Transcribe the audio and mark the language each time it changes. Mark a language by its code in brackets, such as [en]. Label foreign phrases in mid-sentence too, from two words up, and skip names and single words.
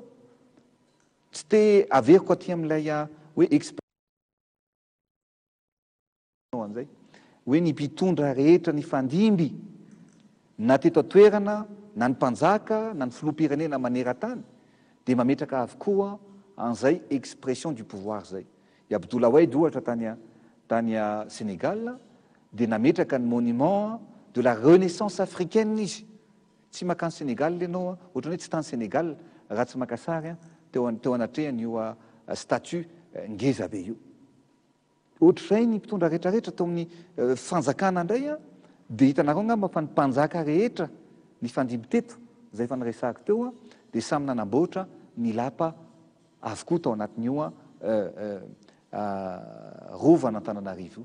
[mg] Tsy te averiko aty amin'ilay hoe an'izay hoe ny mpitondra rehetra ny fandimby na teto atoerana na ny mpanjaka na ny filoham-pirenena maneran-tany dia mametraka avokoa an'izay [fr] expression du pouvoir [mg] zay. I Abdoulaye Wade ohatra tany Sénégal dia nametraka ny [fr] monument de la renaissance africaine [mg] izy. Tsy makany Sénégal ianao ohatrany hoe tsy tany Sénégal raha tsy makasary teo anatrehany io statut ngeza be io. Ohatr'izay ny mpitondra rehetrarehetra tao amin'ny fanjakana indray dia hitanareo angamba fa ny mpanjaka rehetra ny fandimby teto izay efa niresahako teo dia samy nanamboatra ny lapa avokoa tao anatin'io rovana Antananarivo.